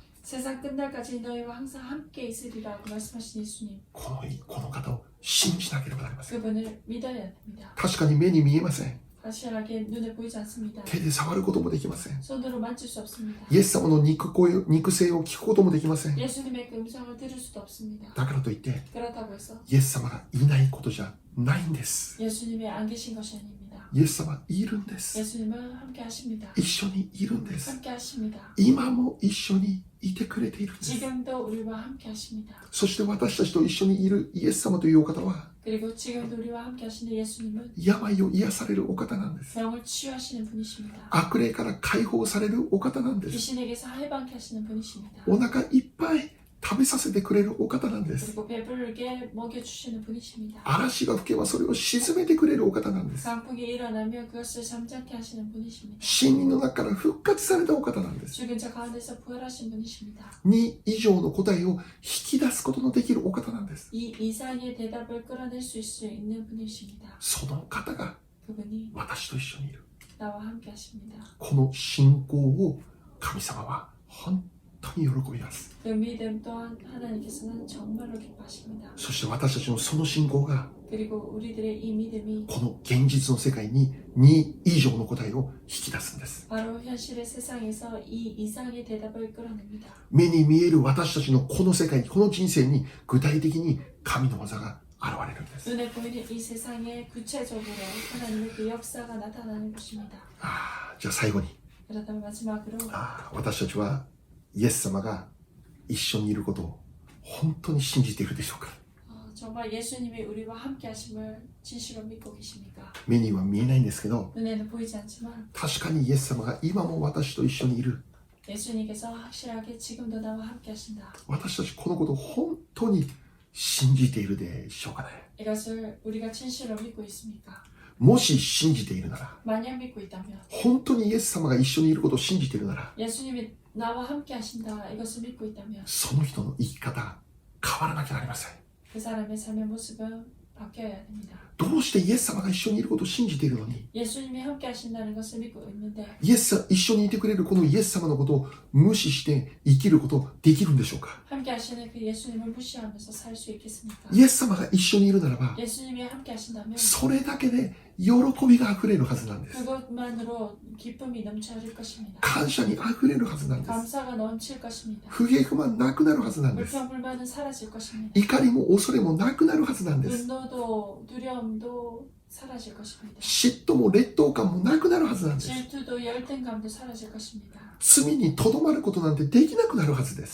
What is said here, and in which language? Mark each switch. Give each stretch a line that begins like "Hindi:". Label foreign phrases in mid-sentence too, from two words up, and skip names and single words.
Korean: 세상 끝날까지 너희와 항상 함께 있으리라고 말씀하신 예수님.
Japanese: この方を信じなければなりません。
Korean: 그분을 믿어야 됩니다.
Japanese: 確かに目に見えません。
Korean: 확실하게 눈에 보이지 않습니다.
Japanese: 手で触ることもできません。
Korean: 손으로 만질 수 없습니다.
Japanese: イエス様の肉声を聞くこともできません。
Korean: 예수님의 그 음성을 들을 수도 없습니다.
Japanese: だからといって
Korean: 그렇다고 해서
Japanese: イエス様がいないことじゃないんです。
Korean: 예수님이 안 계신 것이 아닙니다.
Japanese: イエス様いるんです。
Korean: 예수님은 함께 하십니다.
Japanese: 一緒にいるんです。
Korean: 함께 하십니다.
Japanese: 今も一緒にいてくれているんです。
Korean: 지금도 우리와 함께 하십니다.
Japanese: そして私たちと一緒にいるイエス様というお方は
Korean: 그리고 지금도 우리와 함께 하시는 예수님은
Japanese: 病を癒されるお方なんです。
Korean: 병을 치유하시는 분이십니다.
Japanese: 悪霊から解放されるお方なんです。
Korean: 귀신에게서 해방케 하시는 분이십니다.
Japanese: お腹いっぱい食べさせてくれるお方なんです。
Korean: 그리고 배부르게 먹여주시는 분이십니다.
Japanese: 嵐が吹けばそれを沈めてくれるお方なんです。
Korean: 강풍이 일어나면 그것을 잠잠케 하시는 분이십니다.
Japanese: 死人の中から復活されたお方なんです。
Korean: 죽은 자 가운데서 부활하신 분이십니다.
Japanese: 2 以上の答えを引き出すことのできるお方なんです。
Korean: 이 이상의 대답을 끌어낼 수 있는 분이십니다.
Japanese: その方が
Korean: 그분이
Japanese: 私と一緒にいる。
Korean: 나와 함께 하십니다.
Japanese: この信仰を神様は本当に喜びます。
Korean: 그 믿음 또한 하나님께서는 정말로 기뻐하십니다.
Japanese: そして私たちのその信仰が
Korean: 그리고 우리들의 이 믿음이
Japanese: この現実の世界に2以上の答えを引き出すんです。
Korean: 바로 현실의 세상에서 이 이상의 대답을 끌어냅니다.
Japanese: 目に見える私たちのこの世界、この人生に具体的に神の技が現れるんです。
Korean: 눈에 보이는 이 세상에 구체적으로 하나님의 그 역사가 나타나는 것입니다.
Japanese: じゃあ最後に
Korean: 그렇다면 마지막으로
Japanese: 私たちはイエス様が一緒にいることを本当に信じているでしょうか。
Korean: 정말 예수님이 우리와 함께 하심을 진실로 믿고 계십니까?
Japanese: 目には見えないんですけど
Korean: 눈에는 보이지 않지만
Japanese: 確かにイエス様が今も私と一緒にいる。
Korean: 예수님께서 확실하게 지금도 나와 함께 하신다.
Japanese: 私たちこのことを本当に信じているでしょうかね。
Korean: 이것을 우리가 진실로 믿고 있습니까?
Japanese: もし信じているなら
Korean: 만약 믿고 있다면
Japanese: 本当にイエス様が一緒にいることを信じているなら
Korean: 예수님이 나와 함께 하신다 이것을 믿고 있다면
Japanese: その人の生き方が変わらなきゃなりません。
Korean: 그 사람의 삶의 모습은 바뀌어야 됩니다.
Japanese: どうしてイエス様が一緒にいることを信じているのに
Korean: 예수님이 함께 하신다는 것을 믿고 있는데
Japanese: イエス一緒にいてくれるこのイエス様のことを無視して生きることできるんでしょうか。
Korean: 함께 하시는 그 예수님을 무시하면서 살 수 있겠습니까?
Japanese: イエス様が一緒にいるならば
Korean: 예수님이 함께 하신다면
Japanese: それだけで喜びがあふれるはずなんです。
Korean: 그것만으로 기쁨이 넘쳐질 것입니다.
Japanese: 感謝にあふれるはずなんです。
Korean: 감사가 넘칠 것입니다.
Japanese: 不平不満なくなるはずなんです。
Korean: 불평불만은 사라질 것입니다.
Japanese: 怒りも恐れもなくなるはずなんです。
Korean: 분노도 두려움도 사라질 것입니다.
Japanese: 嫉妬も劣等感もなくなるはずなんです。
Korean: 질투도 열등감도 사라질 것입니다.
Japanese: 罪にとどまることなんてできなくなるはずです。